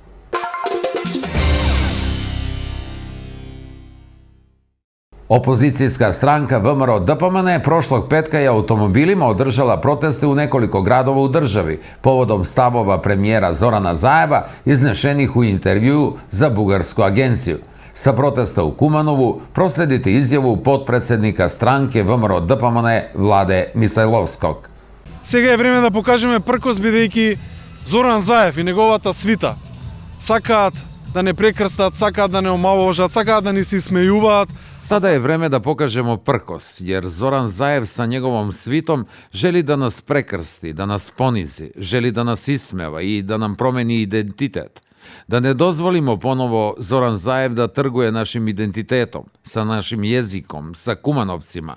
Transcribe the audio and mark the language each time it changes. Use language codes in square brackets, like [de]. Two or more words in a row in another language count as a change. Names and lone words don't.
[sr] Opozicijska stranka VMRO DPMNE prošlog petka je automobilima održala proteste u nekoliko gradova u državi povodom stavova premijera Zorana Zajeva iznešenih u intervjuu za bugarsku agenciju. Sa protesta u Kumanovu prosledite izjavu potpredsednika stranke VMRO DPMNE Vlade Мисајловскog. [mk] Сега е време да покажеме пркос, бидејќи Зоран Заев и неговата свита сакаат да не прекрстат, сакаат да не омаловажат, сакаат да ни се смејуваат. [sr] Sada je vreme da pokažemo prkos, jer Zoran Zaev sa njegovom svitom želi da nas prekrsti, da nas ponizi, želi da nas ismeva i da nam promeni identitet. Da ne dozvolimo ponovo Zoran Zaev da trguje našim identitetom, sa našim jezikom, sa Kumanovcima.